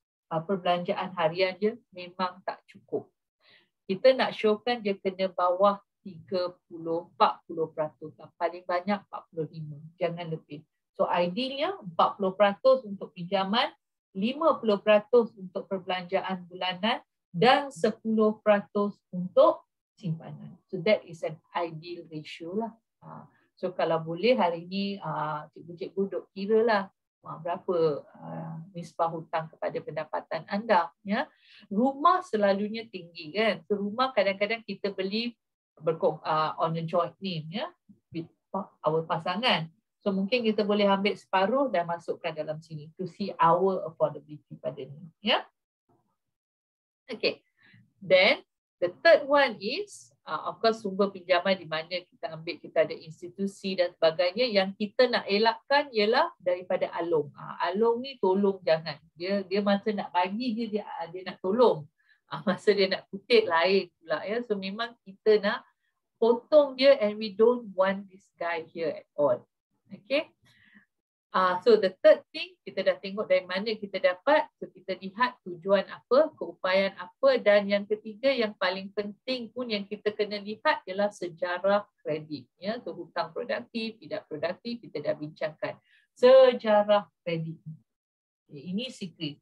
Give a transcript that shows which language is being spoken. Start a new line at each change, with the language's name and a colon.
Malay: Perbelanjaan harian dia memang tak cukup. Kita nak showkan dia kena bawah 30-40%. Paling banyak 45%. Jangan lebih. So idealnya 40% untuk pinjaman, 50% untuk perbelanjaan bulanan, dan 10% untuk simpanan.
English: So that is an ideal ratio lah.
Malay: So kalau boleh hari ni cikgu-cikgu duk kira lah berapa nisbah hutang kepada pendapatan anda. Ya. Rumah selalunya tinggi kan. So rumah kadang-kadang kita beli
English: on a joint name
Malay: ya,
English: with our
Malay: pasangan. So mungkin kita boleh ambil separuh dan masukkan dalam sini
English: to see our affordability
Malay: pada ni. Ya. Okay.
English: Then the third one is of course
Malay: sumber pinjaman di mana kita ambil, kita ada institusi dan sebagainya. Yang kita nak elakkan ialah daripada along. Along ni tolong jangan. Dia masa nak bagi dia nak tolong. Masa dia nak kutip lain pula ya. So memang kita nak potong dia,
English: and we don't want this guy here at all.
Malay: Okay.
English: So the third thing,
Malay: kita dah tengok dari mana kita dapat. So kita lihat tujuan apa, keupayaan apa, dan yang ketiga yang paling penting pun yang kita kena lihat ialah sejarah kredit. Ya, so hutang produktif, tidak produktif, kita dah bincangkan. Sejarah kredit. Ini secret.